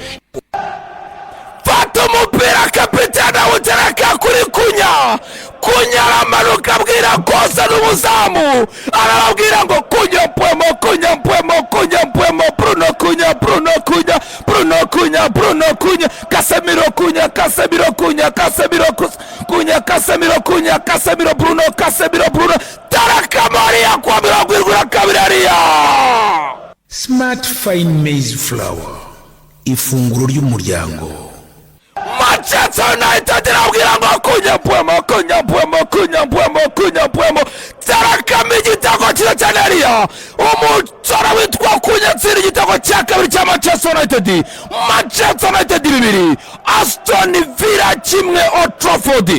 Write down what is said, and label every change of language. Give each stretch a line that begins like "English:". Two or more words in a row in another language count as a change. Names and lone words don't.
Kinyarwanda: Fata umupira kapiteni awutereka kuri Kunya aramanuka abwira kosa n'umuzamu arababwira ngo Kunya mpwemo Bruno Kunya Casemiro Bruno Tarakamari kwa biragwirwa kabirariya.
English: Smart Fine Maize Flour,
Kinyarwanda: ifunguro ry'umuryango. Manchester United irabwira ngo Kunya mpwemo Tarakama igitego cyiza cyane hariya umusore witwa Kunya tsiri igitego cya kabiri cya Manchester United 2 Aston Villa 1 Old Trafford.